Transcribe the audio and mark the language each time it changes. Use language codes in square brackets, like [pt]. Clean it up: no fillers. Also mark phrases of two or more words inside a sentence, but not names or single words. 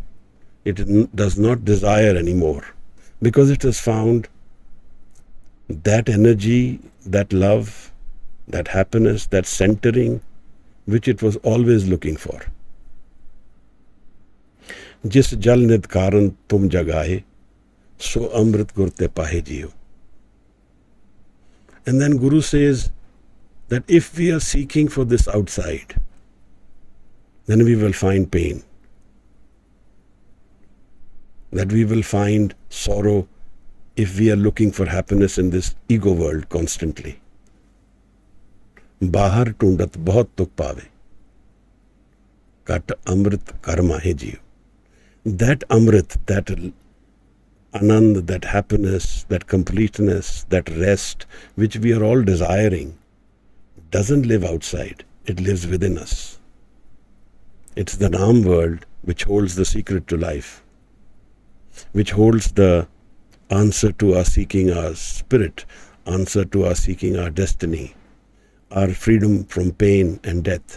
[en] It does not desire anymore, because it has found that energy, that love, that happiness, that centering, which it was always looking for. [pa] ਜਿਸ ਜਲ ਨਿਧ ਕਾਰਨ ਤੁਮ ਜਗਾਏ, ਸੋ ਅੰਮ੍ਰਿਤ ਗੁਰਤੇ ਪਾਹੇ ਜੀਓ. [en] And then Guru says that if we are seeking for this outside, then we will find pain. That we will find sorrow if we are looking for happiness in this ego world constantly. [pa] ਬਾਹਰ ਢੂੰਢਤ ਬਹੁਤ ਦੁਖ ਪਾਵੈ, ਕਤ ਅੰਮ੍ਰਿਤ ਕਰਮਾ ਹੈ ਜੀਓ. [en] That amrit, that anand, that happiness, that completeness, that rest, which we are all desiring, doesn't live outside. It lives within us. It's the Naam world which holds the secret to life, which holds the answer to our seeking our spirit, answer to our seeking our destiny, our freedom from pain and death.